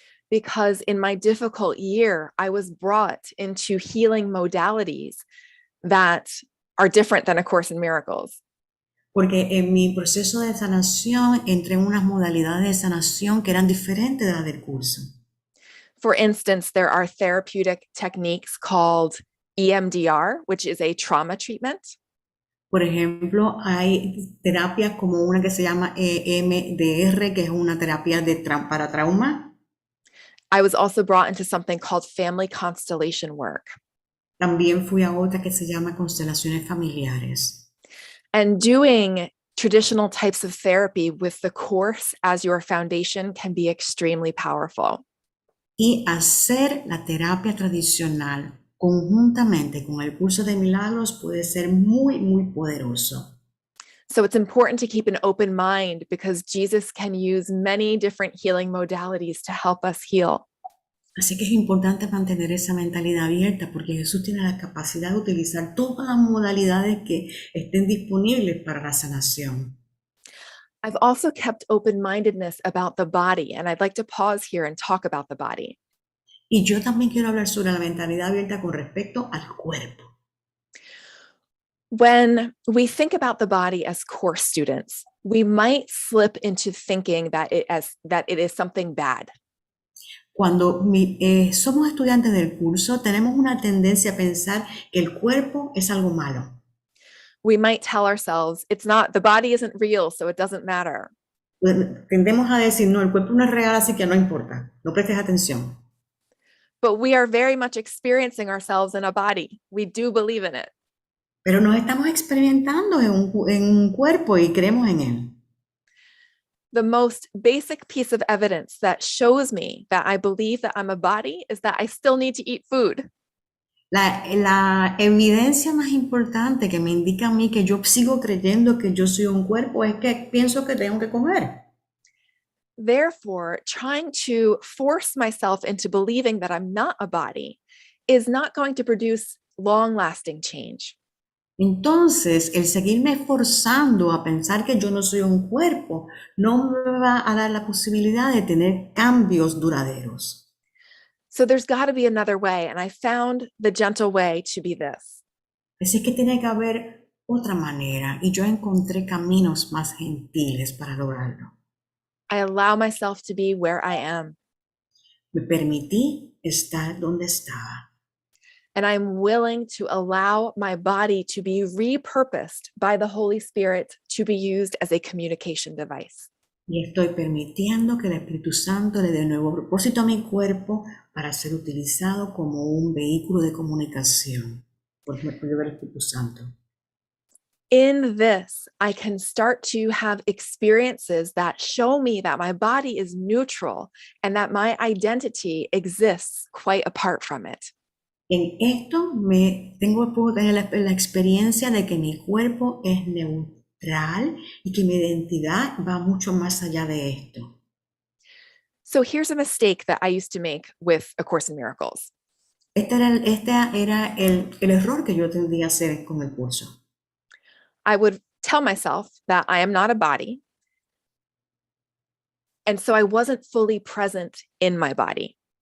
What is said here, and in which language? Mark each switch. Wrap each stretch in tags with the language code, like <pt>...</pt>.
<en>Because in my difficult year, I was brought into healing modalities that are different than A Course in Miracles.</en> <es>Porque en mi proceso de sanación entré en unas modalidades de sanación que eran diferentes de las del curso.</es> <en>For instance, there are therapeutic techniques called EMDR, which is a trauma treatment.</en> <es>Por ejemplo, hay terapias como una que se llama EMDR, que es una terapia para trauma.</es> <en>I was also brought into something called family constellation work.</en> <es>También fui a otra que se llama constelaciones familiares.</es> <en>And doing traditional types of therapy with the Course as your foundation can be extremely powerful.</en> <es>Y hacer la terapia tradicional conjuntamente con el curso de milagros puede ser muy, muy poderoso.</es> <en>So it's important to keep an open mind because Jesus can use many different healing modalities to help us heal.</en> <es>Así que es importante mantener esa mentalidad abierta porque Jesús tiene la capacidad de utilizar todas las modalidades que estén disponibles para la sanación.</es> <en>I've also kept open-mindedness about the body, and I'd like to pause here and talk about the body.</en> <es>Y yo también quiero hablar sobre la mentalidad abierta con respecto al cuerpo.</es> <en>When we think about the body as Course students, we might slip into thinking that it is something bad.</en> <es>Cuando somos estudiantes del curso, tenemos una tendencia a pensar que el cuerpo es algo malo.</es> <en>We might tell ourselves, the body isn't real, so it doesn't matter.</en> <es>Tendemos a decir, no, el cuerpo no es real, así que no importa, no prestes atención.</es> <en>but we are very much experiencing ourselves in a body. We do believe in it.</en> <es>Pero nos estamos experimentando en un cuerpo y creemos en él.</es> <en>The most basic piece of evidence that shows me that I believe that I'm a body is that I still need to eat food.</en> <es>La evidencia más importante que me indica a mí que yo sigo creyendo que yo soy un cuerpo es que pienso que tengo que comer.</es> <en>Therefore, trying to force myself into believing that I'm not a body is not going to produce long-lasting change.</en> <es>Entonces, el seguirme forzando a pensar que yo no soy un cuerpo no me va a dar la posibilidad de tener cambios duraderos.</es> <en>So there's got to be another way, and I found the gentle way to be this.</en> <es>Así que tiene que haber otra manera y yo encontré caminos más gentiles para lograrlo.</es> <en>I allow myself to be where I am,</en> <es>Me permití estar donde estaba.</es> <en>and I'm willing to allow my body to be repurposed by the Holy Spirit to be used as a communication device.</en> <es>Y estoy permitiendo que el Espíritu Santo le dé nuevo propósito a mi cuerpo para ser utilizado como un vehículo de comunicación por medio del Espíritu Santo.</es> <en>In this, I can start to have experiences that show me that my body is neutral and that my identity exists quite apart from it.</en> <es>En esto puedo tener la experiencia de que mi cuerpo es neutral y que mi identidad va mucho más allá de esto.</es> <en>So here's a mistake that I used to make with A Course in Miracles.</en> <es>Este era el error que yo tendría a hacer con el curso.</es> <en>I would tell myself that I am not a body, and so I wasn't fully present in my body.</en>